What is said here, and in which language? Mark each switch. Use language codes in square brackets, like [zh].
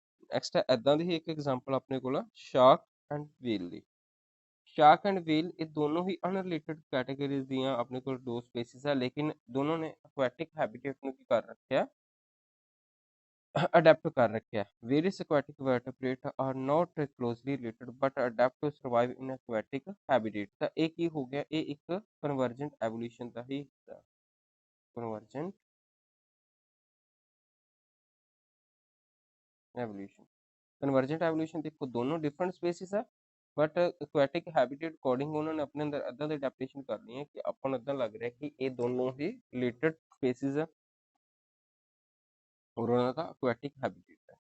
[pa] Next ਹੈ ਇਦਾਂ ਦੀ ਹੀ ਇੱਕ ਐਗਜ਼ਾਮਪਲ ਆਪਣੇ ਕੋਲ ਆ shark and wheel ਦੀ। Shark and wheel ਇਹ ਦੋਨੋਂ ਹੀ ਅਨਰਿਲੇਟਡ ਕੈਟਾਗਰੀਜ਼ ਦੀਆਂ ਆਪਣੇ ਕੋਲ ਦੋ ਸਪੀਸੀਜ਼ ਹੈ, ਲੇਕਿਨ ਦੋਨੋਂ ਨੇ ਅਕੁਆਟਿਕ ਹੈਬਿਟੇਟ ਨੂੰ ਕੀ ਕਰ ਰੱਖਿਆ, ਅਡੈਪਟ ਕਰ ਰੱਖਿਆ। [en] Various aquatic vertebrate are not closely related but adapt to survive in aquatic habitat। [pa] ਤਾਂ ਇਹ ਕੀ ਹੋ ਗਿਆ, ਇਹ ਇੱਕ ਕਨਵਰਜੈਂਟ ਐਵੋਲਿਊਸ਼ਨ ਦਾ ਹੀ ਹਿੱਸਾ। ਕਨਵਰਜੈਂਟ ਐਵੋਲਿਊਸ਼ਨ, ਕਨਵਰਜੈਂਟ ਐਵੋਲਿਊਸ਼ਨ ਦੇਖੋ ਦੋਨੋਂ ਡਿਫਰੈਂਟ ਸਪੀਸੀਜ਼ ਆ, ਬਟ aquatic habitat ਅਕੋਰਡਿੰਗ ਉਹਨਾਂ ਨੇ ਆਪਣੇ ਅੰਦਰ ਇੱਦਾਂ ਦੀ ਅਡੈਪਟੇਸ਼ਨ ਕਰਨੀ ਹੈ ਕਿ ਆਪਾਂ ਨੂੰ ਇੱਦਾਂ ਲੱਗ ਰਿਹਾ ਕਿ ਇਹ ਦੋਨੋਂ ਹੀ ਰਿਲੇਟਡ ਸਪੀਸੀਜ਼ ਆ ਔਰ ਉਹਨਾਂ ਦਾ aquatic habitat ਹੈ।